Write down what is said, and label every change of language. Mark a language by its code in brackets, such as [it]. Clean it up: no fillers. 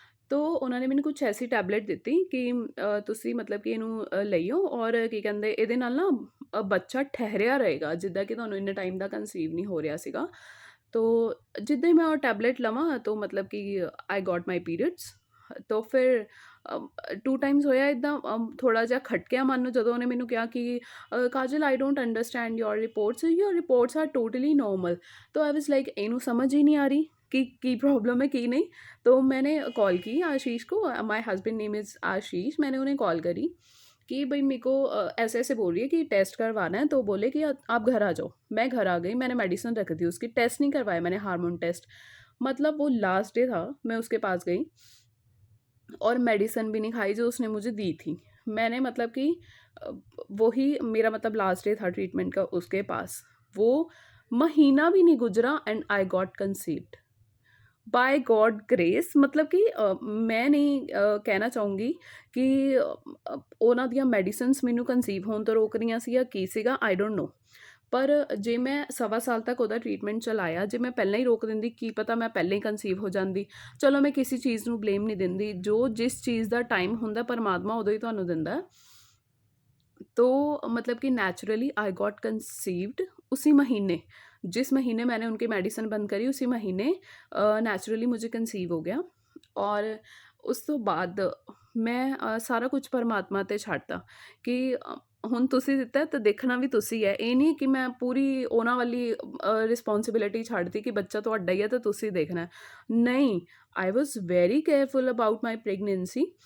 [pa] ਤੋ ਉਹਨਾਂ ਨੇ ਮੈਨੂੰ ਕੁਛ ਐਸੀ ਟੈਬਲੇਟ ਦਿੱਤੀ ਕਿ ਤੁਸੀਂ ਮਤਲਬ ਕਿ ਇਹਨੂੰ ਲਈਓ ਔਰ ਕੀ ਕਹਿੰਦੇ ਇਹਦੇ ਨਾਲ ਨਾ ਬੱਚਾ ਠਹਿਰਿਆ ਰਹੇਗਾ, ਜਿੱਦਾਂ ਕਿ ਤੁਹਾਨੂੰ ਇੰਨੇ ਟਾਈਮ ਦਾ ਕਨਸੀਵ ਨਹੀਂ ਹੋ ਰਿਹਾ ਸੀਗਾ। ਤੋ ਜਿੱਦਾਂ ਹੀ ਮੈਂ ਉਹ ਟੈਬਲੇਟ ਲਵਾਂ ਤੋ ਮਤਲਬ ਕਿ [en] I got my periods. [pa] ਤੋ ਫਿਰ 2 ਟਾਈਮਸ ਹੋਇਆ ਇੱਦਾਂ। ਥੋੜ੍ਹਾ ਜਿਹਾ ਖਟਕਿਆ ਮਨ ਨੂੰ ਜਦੋਂ ਉਹਨੇ ਮੈਨੂੰ ਕਿਹਾ ਕਿ ਕਾਜਲ [en] I don't understand your reports are totally normal. [hi] तो [en] I was like [hi] इन्हू समझ ही नहीं आ रही कि की प्रॉब्लम है की नहीं। तो मैंने कॉल की आशीष को, [en] My husband name is Ashish. [hi] मैंने उन्हें कॉल करी कि भाई मेरे को ऐसे ऐसे बोल रही है कि टेस्ट करवाना है। तो बोले कि आप घर आ जाओ। मैं घर आ गई, मैंने मेडिसिन रख दी उसकी, टेस्ट नहीं करवाया मैंने हार्मोन टेस्ट। मतलब वो लास्ट डे था, मैं उसके पास गई और मेडिसिन भी नहीं खाई जो उसने मुझे दी थी। मैंने मतलब कि वही मेरा मतलब लास्ट डे था ट्रीटमेंट का उसके पास। वो महीना भी नहीं गुजरा [en] And I got conceived by God grace. [hi] मतलब कि मैं नहीं [pa] ਕਹਿਣਾ ਚਾਹੂੰਗੀ ਕਿ ਉਹਨਾਂ ਦੀਆਂ ਮੈਡੀਸਿਨਸ ਮੈਨੂੰ ਕਨਸੀਵ ਹੋਣ ਤੋਂ ਰੋਕ ਰਹੀਆਂ ਸੀ ਜਾਂ ਕੀ ਸੀਗਾ, [en] I don't know. [pa] ਪਰ ਜੇ ਮੈਂ ਸਵਾ ਸਾਲ ਤੱਕ ਉਹਦਾ ਟ੍ਰੀਟਮੈਂਟ ਚਲਾਇਆ, ਜੇ ਮੈਂ ਪਹਿਲਾਂ ਹੀ ਰੋਕ ਦਿੰਦੀ, ਕੀ ਪਤਾ ਮੈਂ ਪਹਿਲਾਂ ਹੀ ਕਨਸੀਵ ਹੋ ਜਾਂਦੀ। ਚਲੋ ਮੈਂ ਕਿਸੇ ਚੀਜ਼ ਨੂੰ ਬਲੇਮ ਨਹੀਂ ਦਿੰਦੀ, ਜੋ ਜਿਸ ਚੀਜ਼ ਦਾ ਟਾਈਮ ਹੁੰਦਾ ਪਰਮਾਤਮਾ ਉਦੋਂ ਹੀ ਤੁਹਾਨੂੰ ਦਿੰਦਾ। [hi] तो मतलब कि नेचुरली [en] I got conceived [hi] उसी महीने, जिस महीने मैंने उनकी मेडिसिन बंद करी उसी महीने नेचुरली मुझे कंसीव हो गया। [pa] और उस तो बाद मैं ਸਾਰਾ ਕੁਝ ਪਰਮਾਤਮਾ 'ਤੇ ਛੱਡਤਾ ਕਿ ਹੁਣ ਤੁਸੀਂ ਦਿੱਤਾ ਤਾਂ ਦੇਖਣਾ ਵੀ ਤੁਸੀਂ ਹੈ। ਇਹ ਨਹੀਂ ਕਿ ਮੈਂ ਪੂਰੀ ਉਹਨਾਂ ਵਾਲੀ ਰਿਸਪੋਂਸੀਬਿਲਿਟੀ ਛੱਡਤੀ ਕਿ ਬੱਚਾ ਤੁਹਾਡਾ ਹੀ ਹੈ ਤਾਂ ਤੁਸੀਂ ਦੇਖਣਾ। ਨਹੀਂ, [en] I was very careful about my pregnancy.